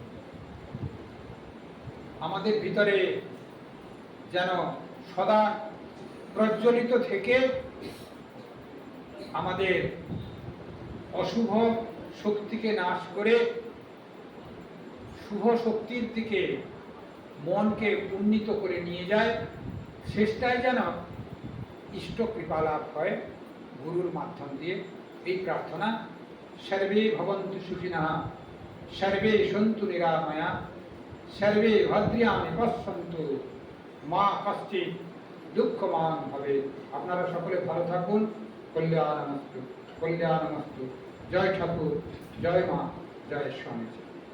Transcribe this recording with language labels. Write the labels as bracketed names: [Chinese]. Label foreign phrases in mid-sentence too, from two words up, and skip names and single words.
[Bangla] আমাদের ভিতরে যেন সদা প্রজ্বলিত থেকে আমাদের অশুভ শক্তিকে নাশ করে শুভ শক্তির দিকে মনকে উন্নীত করে নিয়ে যায়, শেষটায় যেন ইষ্ট কৃপা লাভ হয় গুরুর মাধ্যম দিয়ে। এই প্রার্থনা। [Sanskrit] সর্বে ভবন্তু সুখিনঃ, সর্বে সন্তু নিরাময়া, সর্বে ভদ্রাণি পশ্যন্তু, মা কশ্চিৎ দুঃখমান ভবেৎ। [Bangla] আপনারা সকলে ভালো থাকুন। [Sanskrit] কল্যাণমস্তু, কল্যাণমস্তু। [Bangla] জয় ঠাকুর, জয় মা, জয় স্বামীজি।